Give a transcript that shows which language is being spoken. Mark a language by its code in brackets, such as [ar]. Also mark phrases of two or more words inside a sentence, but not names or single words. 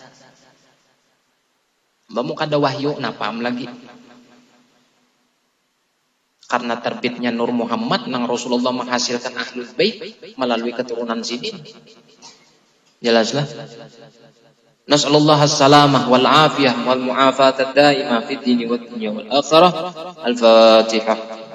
[bjn] Bamu kada wahyu, napam lagi. [id] Karena terbitnya Nur Muhammad, nang Rasulullah menghasilkan Ahlul Bait melalui keturunan sini. [ar] Jelaslah. نسأل الله السلامة والعافية والمعافاة الدائمة في الدين والدنيا والآخرة. Al-Fatihah.